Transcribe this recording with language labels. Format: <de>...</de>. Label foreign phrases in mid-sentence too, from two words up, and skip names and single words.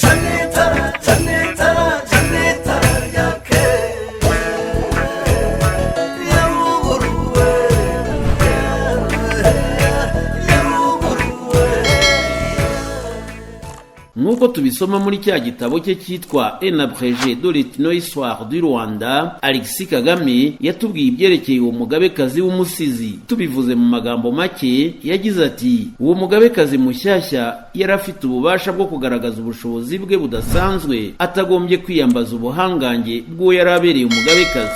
<rw>Nk'uko tubisoma muri cya gitabo cye cyitwa Un abrégé de l'histoire du Rwanda, Alexis Kagame yatubwiye ibyerekeye uwo mugabekazi w'umusizi. Tubivuze mu magambo make, yagize ati: uwo mugabekazi mushyashya yari afite ububasha bwo kugaragaza ubushobozi bwe budasanzwe, atagombye kwiyambaza ubuhangange bw'uwo yari abereye umugabekazi.</rw>